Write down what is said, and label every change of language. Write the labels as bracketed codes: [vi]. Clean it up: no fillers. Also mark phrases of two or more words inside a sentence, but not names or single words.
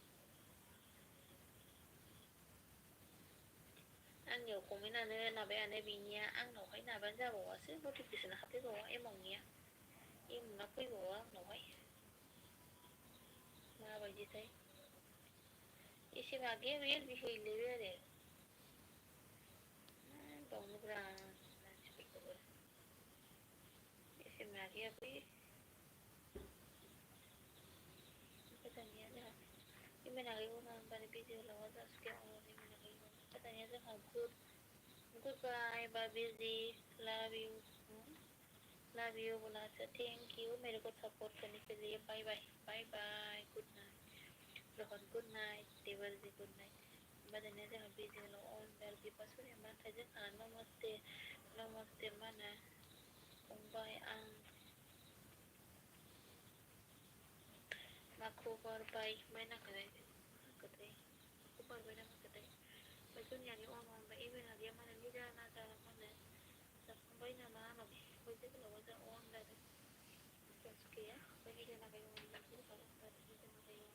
[brx] आंनियाव कमेन्टआनो माबायानो बेनिया आंनावहाय माबानो जाबावासो नटिफिकेसन हाबफैबावा एमाउन्टना फैबावा आंनावहाय माबायदिथाय एसे आगे रियल बिहैलायबाय आरो बावनोब्रा मानसिफोरखौबो एसे मागैयाबो ओमफ्राय दानिया जोंहा एमेनागै अन होनबानो बे जोहोलावआ जोंहा सुखिया अन एमेनागै अन ओमफ्राय दानिया जोंहा गुड बाय बाबीजी [en] love you [hi] बोला अच्छा [en] thank you [hi] मेरे को सपोर्ट करने के लिए बाय बाय बाय बाय [en] good night [hi] रोहन [en] good night [hi] देवलजी [en] good night [brx] ओमफ्राय दानिया जोंहा बे जोहोलाव अन बाय बिफा सुनिया मा होनथाय जोंहा नमस्ते मा होनो फंबाय आं माखौ बारबाय नांगोथाय माखौ बारबाय नांगोथाय ओमफ्राय जनियानि अन अनबाय एमेनागैया मा होनो निदाना मा होनो जाखांबाय नामा आंनाव ओमफ्राय जोहोलावआ जोंहा अन आरो सुखिया ओमफ्राय निदानागै अन जोहोलाव ओमफ्राय निदानागै